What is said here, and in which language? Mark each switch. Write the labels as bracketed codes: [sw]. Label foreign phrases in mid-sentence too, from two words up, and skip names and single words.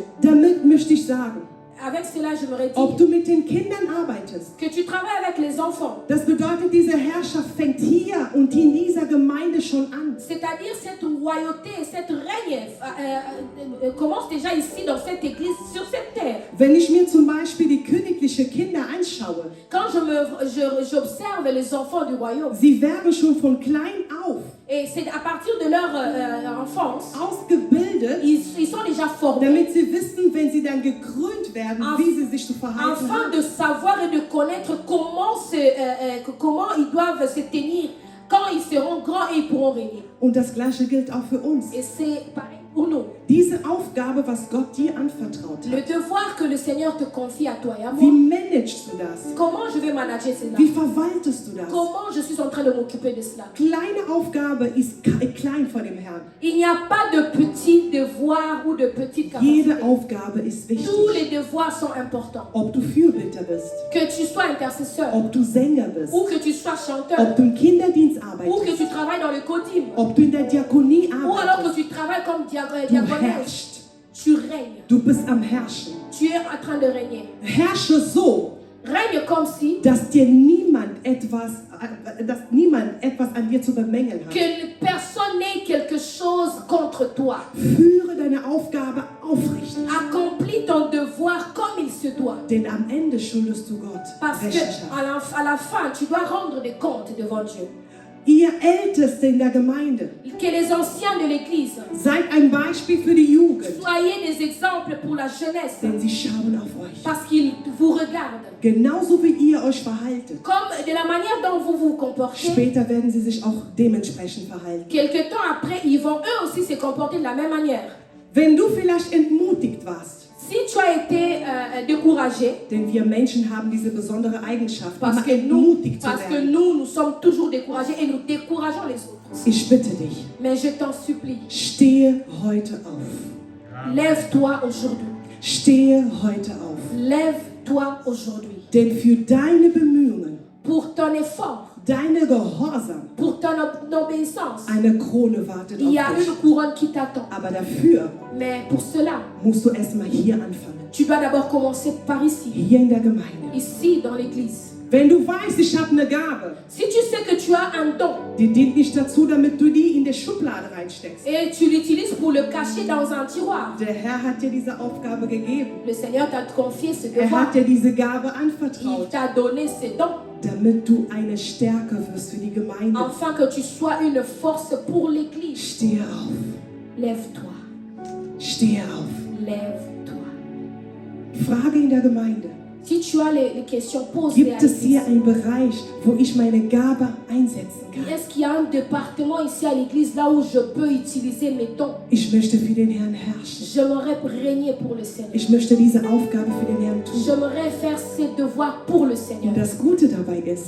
[de] Damit möchte ich sagen, [fr] Avec cela, j'aimerais [de] ob [fr] dire [de] du mit den Kindern arbeitest, [fr] que tu travailles avec les enfants. [de] das bedeutet, diese Herrschaft fängt hier und in dieser Gemeinde schon an. [fr] C'est-à-dire cette royauté, cette règne commence déjà ici dans cette église, sur cette terre. [de] Wenn ich mir zum Beispiel die königliche Kinder anschaue, [fr] Quand j'observe les enfants du royaume, [de] sie werden schon von klein auf [fr] et c'est à partir de leur enfance, [de] ausgebildet, [fr] ils sont déjà formés [de] damit sie wissen, wenn sie dann gekrönt werden, wie sie sich zu verhalten [fr] afin [de] haben. [fr] de savoir et de connaître comment ils doivent se tenir quand ils seront grands et ils pourront régner. [de] Und das Gleiche gilt auch für uns. [fr] Et c'est pareil pour nous. [de] Diese Aufgabe, was Gott dir anvertraut [fr] Le [de] hat, [fr] devoir que le Seigneur te confie à toi et à [de] wie [fr] moi, [de] managst du das? [fr] comment je vais manager cela? [de] Wie verwaltest du das? [fr] Comment je suis en train de m'occuper de cela? [de] Kleine Aufgabe ist klein vor dem Herrn. [fr] Il n'y a pas de petits devoirs ou de petites capacités. [de] Jede Aufgabe ist wichtig. [fr] Tous les devoirs sont importants. [de] Ob du Fürbitter bist, [fr] Que tu sois intercesseur, [de] ob du Sänger bist, [fr] ou que tu sois chanteur, [de] ob du im Kinderdienst [fr] ou que [de] arbeitest, [fr] tu travailles dans le codime, [de] ob du in der Diakonie [fr] ou alors [de] arbeitest. [fr] que tu travailles comme [de] Du [fr] diaconesse. [de] herrschst. [fr] Tu règnes. [de] Du bist am Herrschen. [fr] Tu es en train de régner. [de] Herrsche so, [fr] Règne comme si [de] dass niemand etwas an dir zu bemängeln hat. [fr] que personne n'ait quelque chose contre toi. [de] Führe deine Aufgabe aufrichtig, [fr] Accomplis ton devoir comme il se doit. [de] denn am Ende schuldest du Gott [fr] Parce que [de] Rechenschaft. [fr] à la fin, tu dois rendre des comptes devant Dieu. [de] Ihr Älteste in der Gemeinde, [fr] Que les anciens de l'Église [de] seid ein Beispiel für die Jugend, [fr] soyez des exemples pour la jeunesse. [de] denn sie schauen auf euch. [fr] Parce qu'ils vous regardent. [de] Genauso wie ihr euch verhaltet. [fr] Comme de la manière dont vous vous comportez, [de] Später werden sie sich auch dementsprechend verhalten. [fr] quelque temps après, ils vont eux aussi se comporter de la même manière. [de] Wenn du vielleicht entmutigt warst, [fr] Si tu as été découragé, [de] denn wir Menschen haben diese besondere Eigenschaft, [fr] parce [de] immer [fr] que [de] entmutigt zu werden. [fr] nous sommes toujours découragés et nous décourageons les autres. [de] Ich bitte dich, [fr] Mais je t'en supplie, [de] stehe heute auf. [fr] lève-toi aujourd'hui. [de] Stehe heute auf. [fr] Lève-toi aujourd'hui. [de] Denn für deine Bemühungen, [fr] Pour ton effort, [de] deine Gehorsam, [fr] pour ton obéissance, [de] eine Krone wartet [fr] il y a [de] auf dich. [fr] une couronne qui t'attend. [de] Aber dafür [fr] Mais pour cela, [de] musst du erstmal hier anfangen. [fr] tu dois d'abord commencer par ici, [de] Hier in der Gemeinde. [fr] ici dans l'église. [de] Wenn du weißt, ich habe eine Gabe, [fr] Si tu sais que tu as un don [de] die dient nicht dazu, damit du die in die Schublade reinsteckst. [fr] et tu l'utilises pour le cacher dans un tiroir, [de] Der Herr hat dir diese Aufgabe gegeben. [fr] le Seigneur t'a confié ce [de] Er [fr] devoir. [de] hat dir diese Gabe [fr] Il [de] anvertraut, [fr] t'a donné ces dons [de] damit du eine Stärke wirst für die Gemeinde. [fr] afin que tu sois une force pour l'église. [de] Stehe auf, [fr] Lève-toi, [de] stehe auf. [fr] lève-toi. [de] Frage in der Gemeinde. [fr] Si tu as les questions, pose-les à [de] Gibt es hier [fr] l'église. [de] einen Bereich, wo ich meine Gabe einsetzen kann? [fr] Est-ce qu'il y a un département ici à l'église là où je peux utiliser mes dons? [de] Ich möchte für den Herrn herrschen. [fr] J'aimerais régner pour le Seigneur. [de] Ich möchte diese Aufgabe für den Herrn tun. [fr] J'aimerais faire ces devoirs pour le Seigneur. [de] Und das Gute dabei ist,